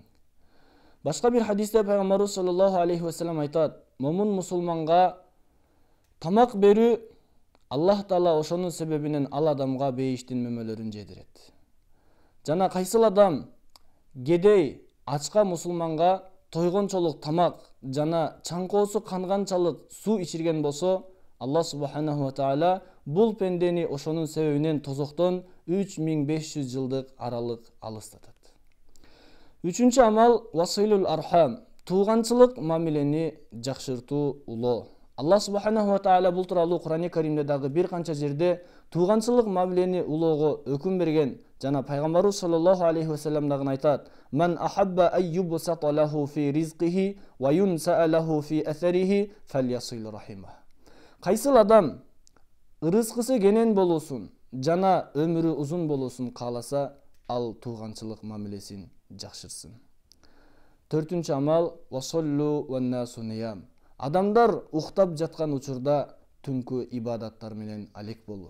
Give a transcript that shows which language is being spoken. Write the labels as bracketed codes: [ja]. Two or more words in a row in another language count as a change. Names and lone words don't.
[ky] Башка бир хадисте пайгамбарыбыз [ar] صلى الله عليه وسلم [ky] айтат: "Момун мусулманга тамак берүү Аллах Таала ошонун себебинен ал адамга бейиштин мөмөлөрүн жедирет." Жана кайсыл адам кедей, ачка мусулманга тойгончолук тамак жана чаңкоосу канганчалык суу ичирген болсо, Аллах [ar] سبحانه وتعالى [ky] бул пендени ошонун себебинен тозоктон 3500 жылдык аралык алыстатат. Үчүнчү амал [ar] صلة الأرحام, [ky] тууганчылык мамилени жакшыртуу, улоо. Аллах [ar] سبحانه وتعالى [ky] бул тууралуу Кур'ани Каримде дагы бир канча жерде тууганчылык мамилени улоого өкүм берген жана пайгамбарыбыз [ar] صلى الله عليه وسلم [ky] дагы айтат: [ar] "من أحب أن يبسط له في رزقه وينسأ له في أثره فليصل رحمه." [ky] Кайсыл адам ырыскысы кенен болуусун жана өмүрү узун болуусун кааласа, ал тууганчылык мамилесин жакшыртсын. Төртүнчү амал [ar] وصلوا والناس نيام. [ky] Адамдар уктап жаткан учурда түнкү ибадаттар менен алек болуу.